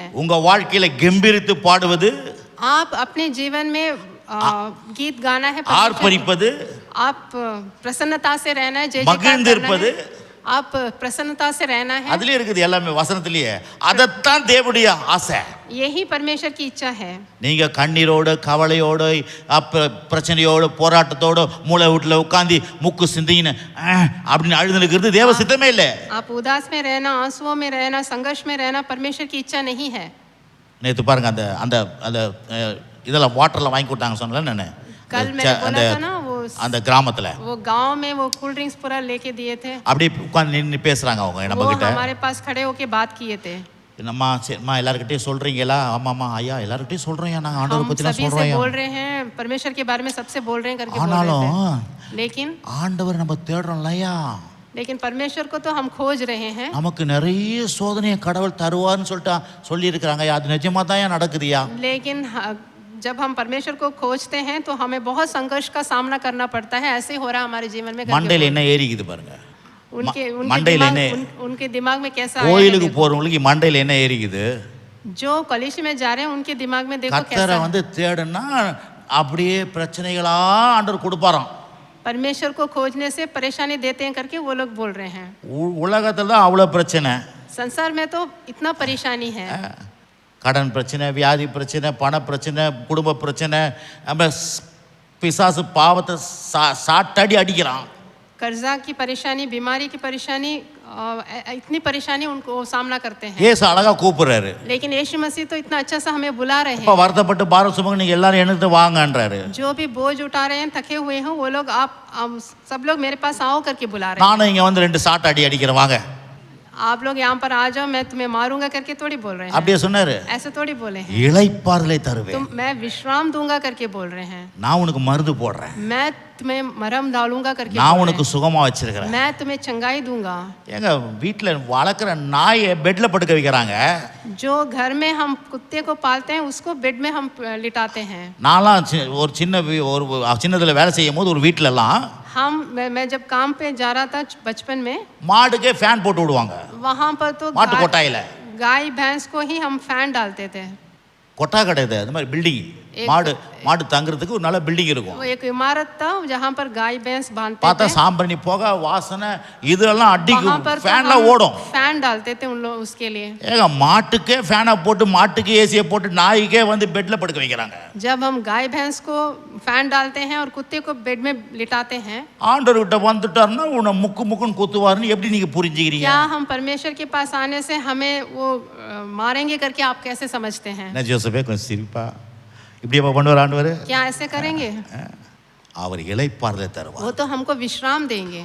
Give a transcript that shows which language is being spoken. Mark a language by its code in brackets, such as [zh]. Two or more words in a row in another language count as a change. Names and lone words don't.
[ta] உங்க வாழ்க்கையில கம்பீரித்து பாடுவது, [hi] आप अपने जीवन में गीत गाना है, [ta] ஆர்ப்பரிப்பது, [hi] आप प्रसन्नता से रहना है, जय जयकार [ta] மகிழ்ந்து [hi] करना [ta] இருப்பது, [hi] है, आप प्रसन्नता से रहना है. [ta] அதுலயே இருக்குது எல்லாமே வசனத்திலேயே. அதத்தான் தேவனுடைய ஆசை. [hi] यही परमेश्वर की इच्छा है. [ta] நீங்க கண்ணீரோடு கவலையோடு பிரச்சனையோடு போராட்டத்தோடு மூளை வீட்டில் உட்காந்து முக்கு சிந்தின்னு அப்படின்னு அழுது நிற்கிறது தேவ சித்தமே இல்லை. [hi] आप उदास में रहना, आंसुओं में रहना, संघर्ष में रहना परमेश्वर की इच्छा नहीं है. [ta] நேற்று பாருங்க அந்த அந்த அந்த இதெல்லாம் வாட்டர்ல வாங்கி கொடுத்தாங்க சொன்னல நான், [hi] कल मैंने बोला था ना [ta] அந்த கிராமத்துல [hi] वो गांव में वो [en] cold drinks [hi] पूरा लेके दिए थे. [ta] அப்படியே உட்கார்ந்து நின்று பேசுறாங்க அவங்க நம்ம [hi] वो [ta] கிட்ட. [hi] हमारे पास खड़े होके बात किए थे. [ta] நம்மா எல்லார்கிட்டயும் சொல்றீங்களா? ஆமாமா ஐயா எல்லார்கிட்டயும் சொல்றோம், நாங்க ஆண்டவரை [hi] हम [ta] பத்தி [hi] सभी [ta] சொல்றோம். [hi] से बोल रहे हैं, परमेश्वर के बारे में सबसे बोल रहे हैं करके बोल [ta] ஆனாலும் [hi] रहे थे. लेकिन [ta] ஆண்டவர் நம்ம தேடுறோம்லையா, [hi] लेकिन परमेश्वर को तो हम खोज रहे हैं. [ta] நமக்கு நிறைய சோதனையை கடவுள் தருவார்னு சொல்லிட்டு சொல்லி இருக்கிறாங்க. அது நிஜமா தான் நடக்குதுயா. [hi] लेकिन जब हम परमेश्वर को खोजते हैं तो हमें बहुत संघर्ष का सामना करना पड़ता है. ऐसे हो रहा है हमारे जीवन में. [ta] மண்டையில என்ன ஏறிக்குது பாருங்க, [hi] उनके दिमाग में कैसा [ta] கோயிலுக்கு போறவங்களுக்கு மண்டையில என்ன ஏறிக்குது. [hi] जो कलीसिया में जा रहे हैं उनके दिमाग में देखो कैसा [ta] கர்த்தரை வந்து தேடுனா அப்படியே பிரச்சனைகளா ஆண்டவர் கொடுப்பாராம். [hi] परमेश्वर को खोजने से परेशानी देते हैं करके वो लोग बोल रहे हैं. [ta] உலகத்துல தான் அவ்வளவு பிரச்சனை. [hi] संसार में तो इतना परेशानी है. [ta] கடன் பிரச்சனை, வியாதி பிரச்சனை, பண பிரச்சனை, குடும்ப பிரச்சனை, நம்ம பிசாசு பாவத்தை சாட்டடி அடிக்கிறான். [hi] कर्जा की परेशानी, बीमारी की परेशानी, इतनी परेशानी उनको सामना करते हैं, [ta] ஏசு அழகா கூப்பிடுறாரு. [hi] लेकिन यीशु मसीह तो इतना अच्छा सा हमें बुला रहे [ta] அப்ப [hi] हैं। [ta] வருத்தப்பட்டு பாரம் சுமங்க நீங்க எல்லாரும் என்னது வாங்கன்றாரு. [hi] जो भी बोझ उठा रहे हैं, थके हुए हैं, वो लोग आप सब लोग मेरे पास आओ करके बुला रहे हैं। [ta] நானும் இங்க வந்து 2 சாட் அடிக்கிறேன் வாங்க. [hi] आप लोग यहाँ पर आ जाओ, मैं तुम्हें मारूंगा करके थोड़ी बोल रहे हैं, [ta] அப்படியே சொன்னாரு. [hi] ऐसे थोड़ी बोले हैं। [ta] இளைப்பாறுதலை தருவேன். [hi] मैं विश्राम दूंगा करके बोल रहे हैं, [ta] நான் உனக்கு மருந்து போடுறேன். [hi] मैं तुम्हें मरहम डालूंगा करके [ta] நான் [hi] बोल [ta] உனக்கு [hi] रहे [ta] சுகமா வச்சிருக்கிறேன். [hi] हैं, मैं तुम्हें चंगाई दूंगा। [ta] ஏங்க வீட்ல வளர்க்குற நாயை பெட்ல படுக்க வைக்கிறாங்க. [hi] जो घर में हम कुत्ते को पालते हैं, उसको बेड में हम लिटाते हैं। [ta] நான்லாம் ஒரு சின்னதுல வேலை செய்யும் போது ஒரு வீட்லலாம் [hi] मैं जब काम पे जा रहा था बचपन में, [ta] மாடுக்கே ஃபேன் போட்டு விடுவாங்க. [hi] वहां पर तो [ta] மாட்டு கொட்டாயில [hi] गाय भैंस को ही हम फैन डालते थे। [ta] கொட்டா கிடையாது, அது மாதிரி பில்டிங். மாடு தங்குறதுக்கு ஒரு நல்ல பில்டிங் இருக்கும். [hi] वो एक इमारत था जहां पर गाय भैंस बांधते [ta] பார்த்தா [hi] थे, [ta] சாம்பிராணி போக வாசனை இதெல்லாம் அடிக்கும். [hi] वहां पर [ta] ஃபேன்ல [hi] तो [ta] ஓடும். [hi] फैन डालते थे उन लोग उसके लिए। [ta] ஏங்க மாட்டுக்கே ஃபேனை போட்டு மாட்டுக்கு ஏசியை போட்டு நாய்க்கே வந்து பெட்ல படுக்க வைக்கிறாங்க. [hi] जब हम गाय भैंस को फैन डालते हैं और कुत्ते को बेड में लिटाते हैं, [ta] ஆண்டவர் கிட்ட வந்துட்டாருன்னா உன்னை முக்குன்னு குத்துவாருன்னு எப்படி நீங்க புரிஞ்சுக்கிறீங்க? [hi] क्या हम परमेश्वर के पास आने से हमें वो मारेंगे करके आप कैसे समझते हैं? [ta] நான் ஜோசபே கொஞ்சம் சிரிப்பா இப்படியே பண்ணுவார் ஆண்டவர். [hi] क्या ऐसे करेंगे? [ta] அவர் இளைப்பாறுதலை தருவார். [hi] वो तो हमको विश्राम देंगे,